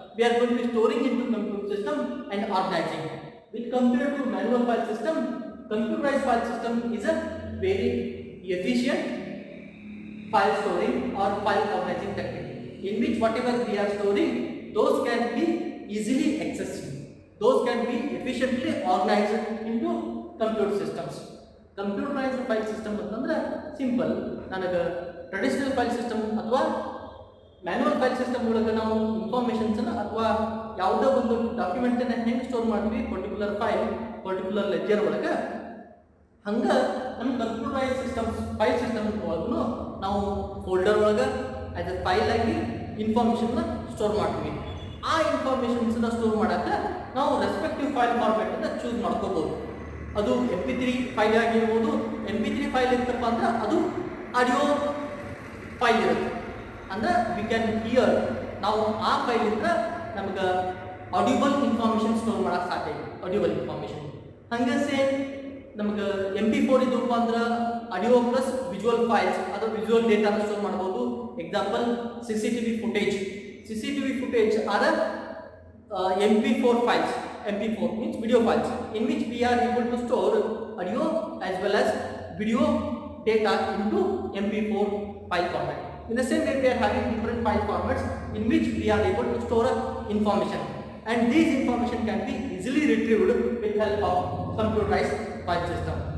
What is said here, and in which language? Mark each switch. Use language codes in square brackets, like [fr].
[en] We are going to be storing into computer system and organizing. With compared to manual file system, computerized file system is a very efficient file storing or file organizing technique in which whatever we are storing, those can be easily accessed. Those can be efficiently organized into computer systems. Computerized file system ಅಂತಂದ್ರೆ simple. [kn] ನನಗೆ traditional file system ಅಥವಾ manual file system ಒಳಗೆ ನಾವು ಇನ್ಫಾರ್ಮೇಷನ್ಸನ್ನು ಅಥವಾ ಯಾವುದೋ ಒಂದು ಡಾಕ್ಯುಮೆಂಟನ್ನು ಹೆಂಗೆ ಸ್ಟೋರ್ ಮಾಡ್ತೀವಿ ಪರ್ಟಿಕ್ಯುಲರ್ ಫೈಲ್ ಪರ್ಟಿಕ್ಯುಲರ್ ಲೆಜರ್ ಒಳಗೆ, ಹಂಗೆ ನಮ್ಮ ಕಂಪ್ಯೂಟರೈಸ್ ಸಿಸ್ಟಮ್ಸ್ ಫೈಲ್ ಸಿಸ್ಟಮ್ ಒಳಗೂ ನಾವು ಫೋಲ್ಡರ್ ಒಳಗೆ ಆಸ್ ಎ ಫೈಲ್ ಆಗಿ ಇನ್ಫಾರ್ಮೇಷನ್ನ ಸ್ಟೋರ್ ಮಾಡ್ತೀವಿ. ಆ ಇನ್ಫಾರ್ಮೇಷನ್ಸನ್ನ ಸ್ಟೋರ್ ಮಾಡೋಕ್ಕೆ ನಾವು ರೆಸ್ಪೆಕ್ಟಿವ್ ಫೈಲ್ ಫಾರ್ಮ್ಯಾಟನ್ನು ಚೂಸ್ ಮಾಡ್ಕೋಬೋದು. ಅದು MP3 ಫೈಲ್ ಆಗಿರ್ಬೋದು. MP3 ಫೈಲ್ ಇರ್ತಪ್ಪ ಅಂದ್ರೆ ಅದು ಆಡಿಯೋ ಫೈಲ್ ಇರುತ್ತೆ. ಅಂದ್ರೆ [en] we can hear, [kn] ನಾವು ಆ ಫೈಲ್ ಇದ್ರೆ ನಮ್ಗೆ ಆಡಿಯೋಬಲ್ ಇನ್ಫಾರ್ಮೇಷನ್ ಸ್ಟೋರ್ ಮಾಡೋಕ್ಕೆ ಸಾಧ್ಯ ಇದೆ, ಆಡಿಯೋಬಲ್ ಇನ್ಫಾರ್ಮೇಷನ್. ಹಂಗೆ ಸೇಮ್ ನಮ್ಗೆ MP4 ಇದಪ್ಪ ಅಂದ್ರೆ ಆಡಿಯೋ ಪ್ಲಸ್ ವಿಜುವಲ್ ಫೈಲ್ಸ್ ಅದು ವಿಜುವಲ್ ಡೇಟಾನ ಸ್ಟೋರ್ ಮಾಡ್ಬೋದು. [en] Example CCTV footage are MP4 files. MP4 means video files in which we are able to store audio as well as video data into MP4 file format. In the same way, we are having different file formats in which we are able to store information, and these information can be easily retrieved with help of computerized file system.